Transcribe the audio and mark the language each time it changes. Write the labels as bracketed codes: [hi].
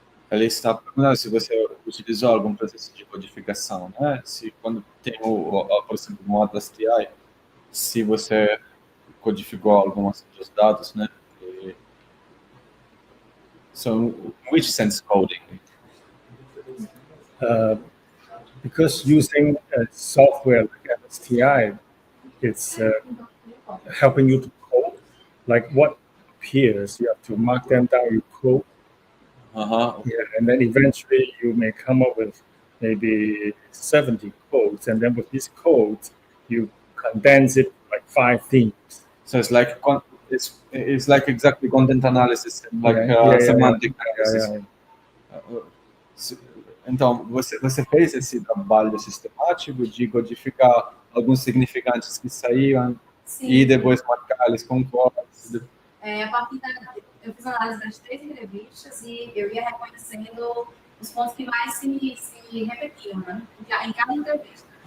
[pt] Ele está perguntando se você utilizou algum processo de codificação, né? Se quando tem por exemplo, um Atlas TI, se você codificou alguns dos dados, né? [en] So, in which sense coding? Because using software like LSTI, it's helping you to code. Like what appears, you have to mark them down, you code. Yeah, and then eventually you may come up with maybe 70 codes, and then with these codes, you condense it like 5 themes. So it's like exactly content analysis, like semantic analysis. [pt] Então, você fez esse trabalho sistemático de codificar alguns significantes que saíam e depois marcar eles com codes? A partir eu fiz análise das 3 entrevistas e eu ia reconhecendo os pontos que mais se repetiam, né? Em cada entrevista.